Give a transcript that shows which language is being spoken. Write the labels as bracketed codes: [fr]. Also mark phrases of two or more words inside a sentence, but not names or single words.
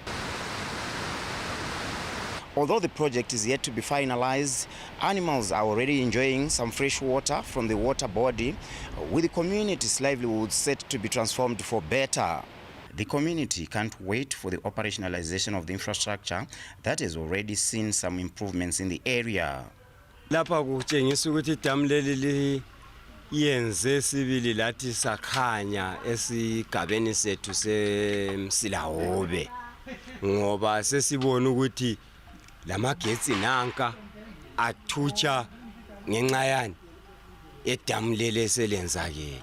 [en] Although the project is yet to be finalized, animals are already enjoying some fresh water from the water body, with the community's livelihoods set to be transformed for better. The community can't wait for the operationalization of the infrastructure that has already seen some improvements in the area. [nd] Lapha kutshengisa ukuthi dam leli yenze sibili lathi sakhanya esigabeni sethu seMsilahobe ngoba sesibona ukuthi lamagetsi nanka athutsha ngenxa yani edam leli selenzakele.